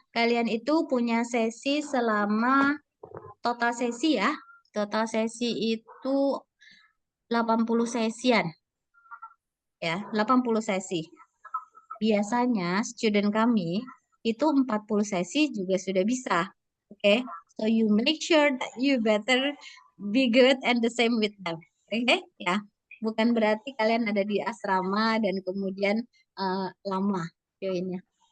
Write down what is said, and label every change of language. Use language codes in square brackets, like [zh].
[id] Kalian itu punya sesi selama total sesi ya. Total sesi itu 80 sesian. Ya, 80 sesi. Biasanya student kami itu 40 sesi juga sudah bisa. Oke. [en] So you make sure that you better be good and the same with them. [id] Oke, ya. Bukan berarti kalian ada di asrama dan kemudian lama joinnya.